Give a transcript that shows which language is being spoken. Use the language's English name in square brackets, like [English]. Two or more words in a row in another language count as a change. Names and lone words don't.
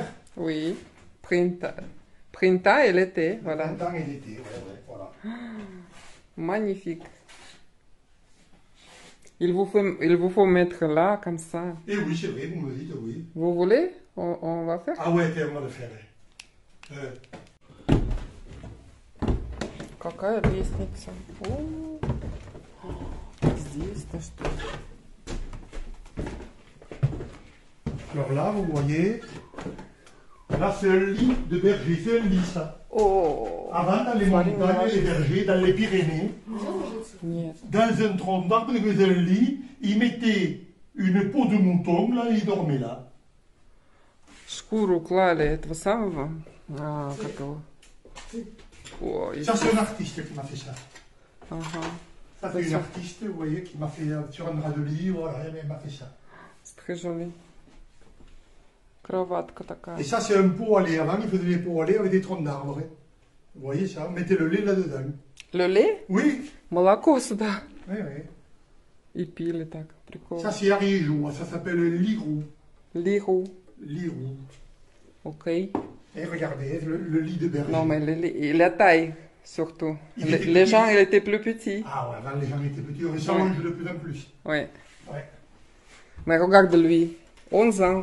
[French] Oui. Printemps et l'été, le voilà. printemps et l'été, ouais, voilà. Magnifique. Il vous faut mettre là, comme ça. Et oui, c'est vrai, vous me dites, oui. Vous voulez? On va faire? Ah ouais, on va le faire. [Russian] Какая лестница? О, здесь-то что? [French] Alors là, vous voyez, là, c'est un lit de berger, c'est un lit, ça. [Russian] О, [French] Avant, dans les [Russian] Смотри, [French] montagnes, les bergers, dans les Pyrénées, [Russian] нет. [French] dans un tronc d'arbre, ils faisaient un lit, ils mettaient une peau de mouton, là, et ils dormaient là. [Russian] Шкуру клали этого самого, как его? Ой, [French] Ça, c'est un artiste qui m'a fait ça. [Russian] ага. [French] Ça, c'est une artiste, vous voyez, qui m'a fait sur un drap de lit, voilà, elle m'a fait ça. C'est très joli. [Russian] Кроватка такая. [French] Et ça, c'est un pot à lait. Avant, ils faisaient des pots à lait avec des troncs d'arbres. Hein. Vous voyez ça? On mettait le lait là-dedans. Le lait? Oui, [Russian] Молоко сюда. [French] oui, oui. [Russian] И пили так. Прикольно. [French] Ça, c'est Ariégeau. Ça s'appelle lirou. Lirou. Lirou. Ok. Et regardez, le lit de berger. Non, mais et la taille, surtout. Il était Les petit. gens, ils étaient plus petits. Ah ouais, avant, les gens étaient petits. On s'allonge de plus en plus. Oui. Ouais. Mais regarde lui. 11 ans.